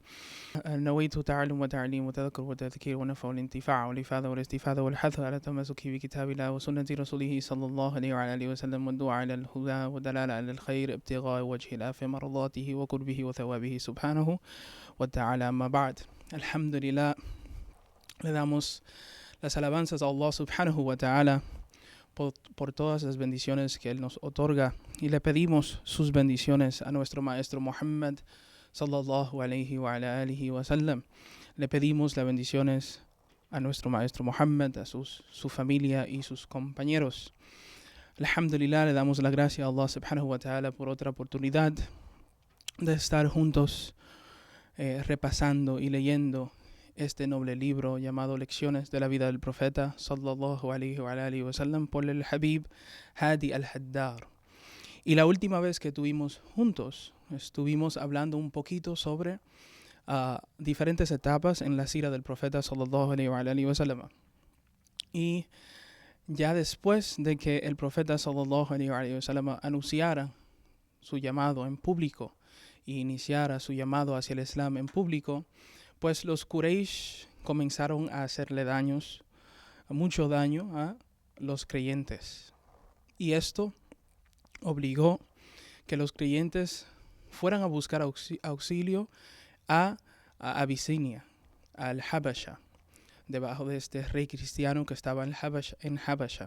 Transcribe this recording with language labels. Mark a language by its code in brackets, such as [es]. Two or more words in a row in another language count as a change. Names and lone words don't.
[ar] نويت تعلم وتعليم وتذكر وتذكير ونفع والانتفاع والإفادة والاستفادة والحث على التمسك بكتاب الله وسنة رسوله صلى الله عليه وعلى آله وسلم والدعاء إلى الهدى والدلالة على الخير ابتغاء وجه الله في مرضاته وقربه وثوابه سبحانه وتعالى. أما بعد, alhamdulillah, [es] le damos las alabanzas a Allah [ar] سبحانه وتعالى [es] por todas las bendiciones que Él nos otorga, y le pedimos sus bendiciones a nuestro maestro Muhammad [ar] صلى الله عليه وعلى آله وسلم. [es] Le pedimos las bendiciones a nuestro maestro Muhammad, a su familia y sus compañeros. Alhamdulillah, le damos la gracia a Allah [ar] سبحانه وتعالى [es] por otra oportunidad de estar juntos repasando y leyendo este noble libro llamado Lecciones de la vida del profeta [ar] صلى الله عليه وآله وسلم [es] por el Habib Hadi al-Haddar. Y la última vez que estuvimos juntos, estuvimos hablando un poquito sobre diferentes etapas en la sira del profeta [ar] صلى الله عليه وآله وسلم. [es] Y ya después de que el profeta [ar] صلى الله عليه وآله وسلم [es] anunciara su llamado en público y iniciara su llamado hacia el Islam en público, pues los Quraysh comenzaron a hacerle mucho daño a los creyentes. Y esto obligó que los creyentes fueran a buscar auxilio a Abisinia, al Habasha, debajo de este rey cristiano que estaba en Habasha.